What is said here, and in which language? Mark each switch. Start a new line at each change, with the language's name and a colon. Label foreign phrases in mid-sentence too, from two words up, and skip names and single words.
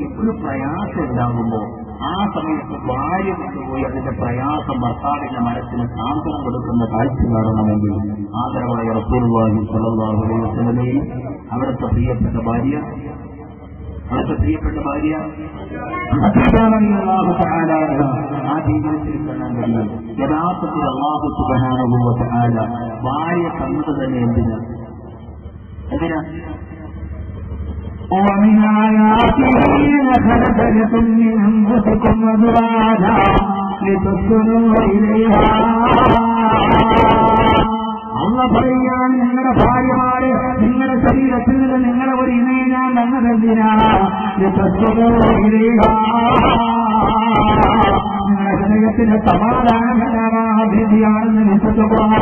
Malayalam: ഒരു പ്രയാസം ഉണ്ടാകുമ്പോ ആ സമയത്ത് ഭാര്യ കൊണ്ടുപോയി അതിന്റെ പ്രയാസം ഭർത്താവിന്റെ മനസ്സിന് സാന്ത്വനം കൊടുക്കുന്ന കാഴ്ച കാണണമെങ്കിൽ ആദരവായ
Arabic: رسول الله صلى الله عليه وسلم
Malayalam: അവിടുത്തെ പ്രിയപ്പെട്ട ഭാര്യ ആ ജീവിതത്തിൽ കാണാൻ കഴിയും. യഥാർത്ഥത്തിൽ
Arabic: الله سبحانه وتعالى
Malayalam: ഭാര്യ തന്നത് തന്നെ എന്തിനാ?
Arabic: ومن آياته خلق لكم من أنفسكم أزواجا لتسكنوا إليها.
Malayalam: അള്ള പറയുകയാണ്, നിങ്ങളുടെ ഭാര്യമാരെ നിങ്ങളുടെ ശരീരത്തിൽ നിന്ന് നിങ്ങളെ ഒരു ഇണയെ ഞാൻ തന്നതെന്തിനാ? നിങ്ങളുടെ ഹൃദയത്തിന് സമാധാനമാണെന്ന് വിശ്വസിക്കുക.